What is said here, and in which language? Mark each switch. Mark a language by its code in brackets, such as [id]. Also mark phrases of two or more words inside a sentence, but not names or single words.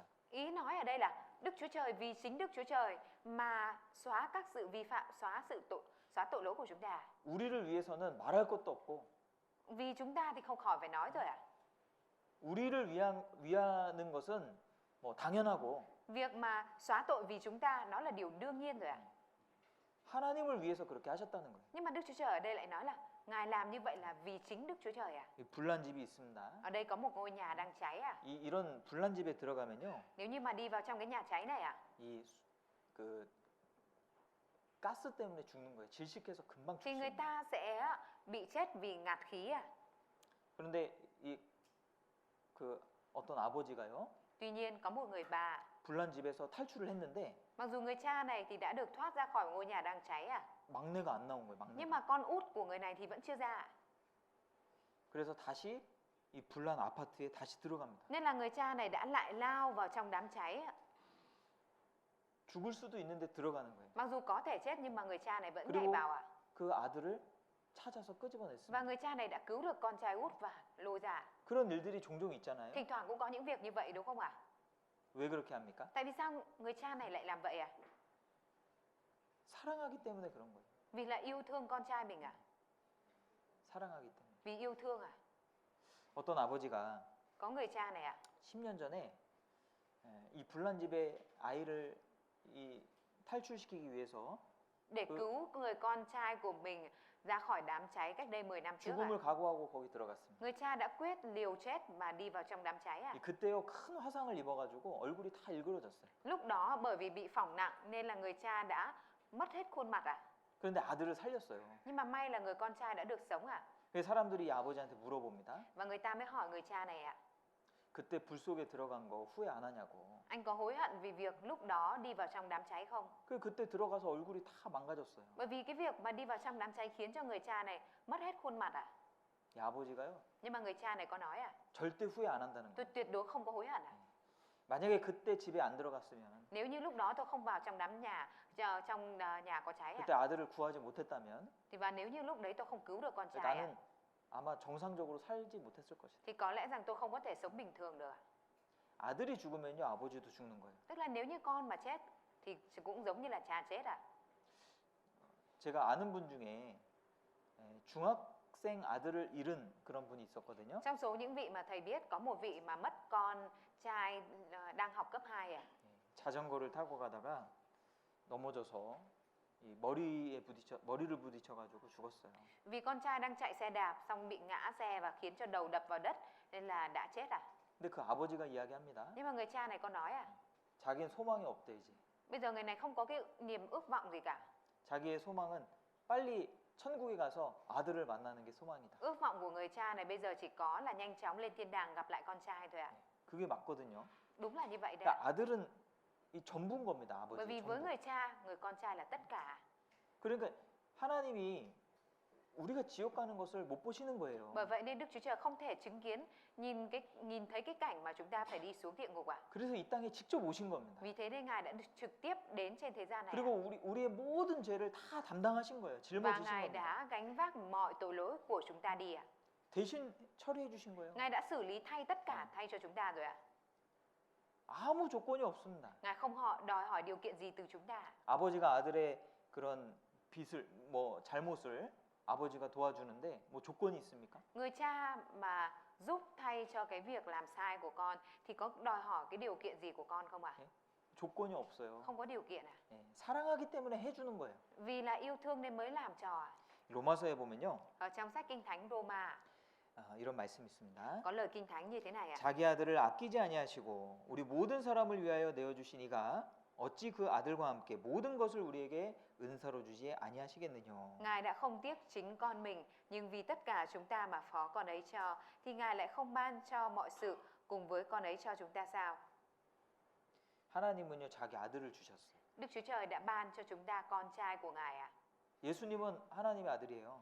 [vi] Ý nói ở đây là Đức Chúa Trời vì chính Đức Chúa Trời mà xóa các sự vi phạm, xóa tội lỗi của chúng ta. [ko] 우리를 위해서는 말할 것도 없고 [vi] Vì chúng ta thì không khỏi phải nói rồi ạ. [ko] 우리를 위하는 것은 뭐 당연하고 [vi] Việc mà xóa tội vì chúng ta nó là điều đương nhiên rồi ạ. [ko] 하나님을 위해서 그렇게 하셨다는 거예요. [vi] Nhưng mà Đức Chúa Trời ở đây lại nói là Ngài làm như vậy là vì chính Đức Chúa Trời à. [ko] 이 불난 집이 있습니다. [vi] Ở đây có một ngôi nhà đang cháy à. [ko] 이런 불난 집에 들어가면요, [vi] Nếu như mà đi vào trong cái nhà cháy này à, [ko] 그 가스 때문에 죽는 거예요. 질식해서 금방 [vi] thì người [ko] 죽습니다. [vi] ta sẽ bị chết vì ngạt khí à. [ko] 그런데 그 어떤 아버지가요, [vi] Tuy nhiên có một người bà, [ko] 불난 집에서 탈출을 했는데 [vi] mặc dù người cha này thì đã được thoát ra khỏi ngôi nhà đang cháy à, [ko] 막내가 안 나온 거예요. [vi] nhưng [ko] 막내가. [vi] mà con út của người này thì vẫn chưa ra à. [ko] 그래서 다시 이 불난 아파트에 다시 들어갑니다. [vi] Nên là người cha này đã lại lao vào trong đám cháy à. [ko] 죽을 수도 있는데 들어가는 거예요. [vi] Mặc dù có thể chết nhưng mà người cha này vẫn [ko] 그리고 [vi] nhảy vào à. [ko] 그 아들을 찾아서 [vi] Và [ko] 끄집어냈습니다. [vi] người cha này đã cứu được con trai út và lôi ra. [ko] 그런 일들이 종종 있잖아요. [vi] Thỉnh thoảng cũng có những việc như vậy đúng không ạ? [ko] 왜 그렇게 합니까? [vi] Tại vì sao người cha này lại làm vậy à? [ko] 사랑하기 때문에 그런 거예요. [vi] Vì là yêu thương con trai mình à? [ko] 사랑하기 때문에. [vi] Vì yêu thương à? [ko] 어떤 아버지가 [vi] Có người cha này à? [ko] 10년 전에 이 불난 집에 아이를 탈출시키기 위해서 [vi] Để cứu người con trai của mình ra khỏi đám cháy cách đây 10 năm trước à? [ko] 죽음을 각오하고 거기 들어갔습니다. [vi] Người cha đã quyết liều chết mà đi vào trong đám cháy à? [ko] 그때요 큰 화상을 입어가지고 얼굴이 다 일그러졌어요. [vi] Lúc đó bởi vì bị phỏng nặng nên là người cha đã mất hết khuôn mặt à? [ko] 그런데 아들을 살렸어요. [vi] Nhưng mà may là người con trai đã được sống à? [ko] 그래서 사람들이 이 아버지한테 물어봅니다. [vi] Và người ta mới hỏi người cha này ạ, [ko] 그때 불 속에 들어간 거 후회 안 하냐고. [vi] anh có hối hận vì việc lúc đó đi vào trong đám cháy không? [ko] 그때 들어가서 얼굴이 다 망가졌어요. [vi] Bởi vì cái việc mà đi vào trong đám cháy khiến cho người cha này mất hết khuôn mặt à? [ko] 이 아버지가요 [vi] Nhưng mà người cha này có nói à, [ko] 절대 후회 안 한다는 [vi] tôi [ko] 거예요. [vi] tuyệt đối không có hối hận à? [ko] 만약에 그때 집에 안 들어갔으면, [vi] Nếu như lúc đó tôi không vào trong đám nhà, trong nhà có cháy [ko] 그때 [vi] à? [ko] 아들을 구하지 못했다면 [vi] Thì và nếu như lúc đấy tôi không cứu được con trai à? [ko] 나는 아마 정상적으로 살지 못했을 것이다. [vi] Thì có lẽ rằng tôi không có thể sống bình thường được à? [ko] 아들이 죽으면요 아버지도 죽는 거예요. [vi] Tức là nếu như con mà chết thì cũng giống như là cha chết à? [ko] 제가 아는 분 중에 중학생 아들을 잃은 그런 분이 있었거든요. [vi] Trong số những vị mà thầy biết có một vị mà mất con trai đang học cấp 2 à? [ko] 자전거를 타고 가다가 넘어져서 머리를 부딪혀가지고 죽었어요. [vi] Vì con trai đang chạy xe đạp xong bị ngã xe và khiến cho đầu đập vào đất nên là đã chết à? [ko] 근데 그 아버지가 이야기합니다. [vi] Nhưng mà người cha này có nói à, [ko] 자기는 소망이 없대 이제. [vi] bây giờ người này không có cái niềm ước vọng gì cả. [ko] 자기의 소망은 빨리 천국에 가서 아들을 만나는 게 소망이다. [vi] Ước vọng của người cha này bây giờ chỉ có là nhanh chóng lên thiên đàng gặp lại con trai thôi ạ. [ko] 그게 맞거든요. [vi] Đúng là như vậy đấy [ko] 그러니까 [vi] ạ. [ko] 아들은 이 전부인 겁니다. [vi] Bởi vì [ko] 아버지의 [vi] với [ko] 전부. [vi] người cha, người con trai là tất cả. [ko] 그러니까 하나님이 우리가 지옥 가는 것을 못 보시는 거예요. [vi] Bởi vậy nên Đức Chúa Trời không thể chứng kiến nhìn thấy cái cảnh mà chúng ta phải đi xuống địa ngục ạ. [ko] 그래서 이 땅에 직접 오신 겁니다. [vi] Vì thế nên Ngài đã trực tiếp đến trên thế gian này. [ko] 그리고 우리의 모든 죄를 다 담당하신 거예요. [vi] Và [ko] 짊어지신 [vi] Ngài [ko] 겁니다. [vi] đã gánh vác mọi tội lỗi của chúng ta đi ạ. [ko] 대신 처리해 주신 거예요. [vi] Ngài đã xử lý tất cả thay cho chúng ta rồi ạ. [ko] 아무 조건이 없습니다. [vi] Ngài không đòi hỏi điều kiện gì từ chúng ta. [ko] 아버지가 아들의 그런 잘못을 아버지가 도와주는데 뭐 조건이 있습니까? [vi] Người cha mà giúp thay cho cái việc làm sai của con thì có đòi hỏi cái điều kiện gì của con không ạ? [ko] 조건이 없어요. [vi] Không có điều kiện à? [ko] 사랑하기 때문에 해주는 거예요. [vi] Vì là yêu thương nên mới làm trò à? [ko] 로마서에 보면요. [vi] Ở trong sách Kinh Thánh Roma [ko] 이런 말씀이 있습니다. [vi] có lời Kinh Thánh như thế này ạ. [ko] 자기 아들을 아끼지 아니하시고 우리 모든 사람을 위하여 내어 주신 이가 어찌 그 아들과 함께 모든 것을 우리에게 은사로 주지 아니하시겠느냐. [vi] Ngài đã không tiếc chính con mình, nhưng vì tất cả chúng ta mà phó con ấy cho, thì Ngài lại không ban cho mọi sự cùng với con ấy cho chúng ta sao? [ko] 하나님은요 자기 아들을 주셨어요. [vi] Đức Chúa Trời đã ban cho chúng ta con trai của Ngài ạ. [ko] 예수님은 하나님의 아들이에요.